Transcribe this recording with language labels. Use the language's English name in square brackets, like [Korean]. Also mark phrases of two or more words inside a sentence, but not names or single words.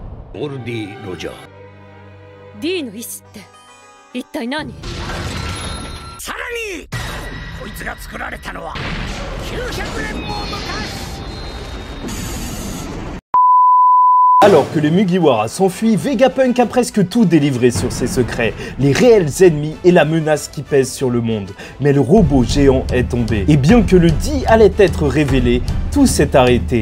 [Japanese] ゴールディ・ロジャー。 D の意思って一体何？さらにこいつが作られたのは900年も昔。 [French] Alors que les Mugiwara s'enfuient, Vegapunk a presque tout délivré sur ses secrets, les réels ennemis et la menace qui pèse sur le monde. Mais le robot géant est tombé. Et bien que le dit allait être révélé, tout s'est arrêté.